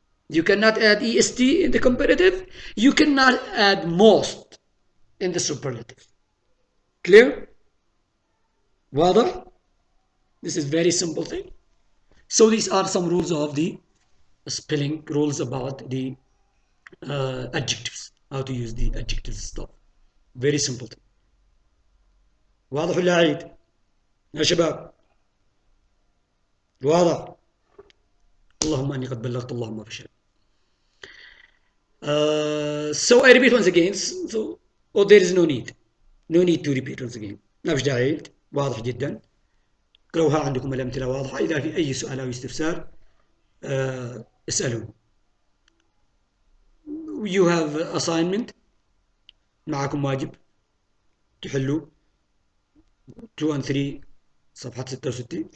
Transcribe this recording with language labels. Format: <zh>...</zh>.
<en>You cannot add est in the comparative. You cannot add most in the superlative. Clear?</en> <ar>واضح?</ar> <en>This is very simple thing. So these are some rules of the spelling, rules about the adjectives, how to use the adjectives stuff. Very simple thing.</en> <ar>واضح ولا عيد يا شباب؟ واضح؟ اللهم اني قد بلغت اللهم فشل.</ar> <en>So I repeat once again. So there is no need to repeat once again.</en> <ar>ما فيش داعي. واضح جدا. اقرأوها عندكم الأمثلة واضحة. إذا في أي سؤال أو استفسار اسألوا.</ar> <en>You have assignment.</en> <ar>معكم واجب تحلوا</ar> <en>2 and 3</en> <ar>صفحة 66.</ar>